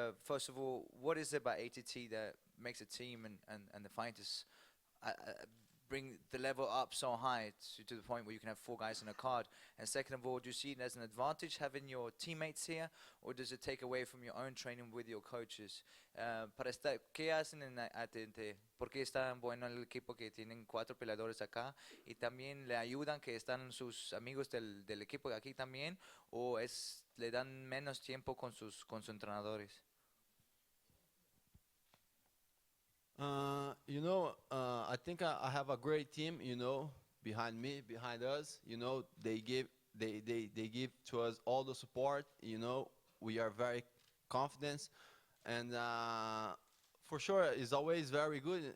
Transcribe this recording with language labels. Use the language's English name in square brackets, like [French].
[English] First of all, what is it about ATT that makes a team and the fighters bring the level up so high to the point where you can have 4 guys on a card? And second of all, do you see it as an advantage having your teammates here, or does it take away from your own training with your coaches? [Spanish] ¿Qué hacen en ATT? ¿Por qué es tan bueno el equipo que tienen 4 peleadores acá? ¿Y también le ayudan que están sus amigos del equipo de aquí también? ¿O le dan menos tiempo con sus entrenadores? [English] You know, I think I have a great team, you know, behind me, behind us. You know, they give to us all the support. You know, we are very confident, and for sure, it's always very good.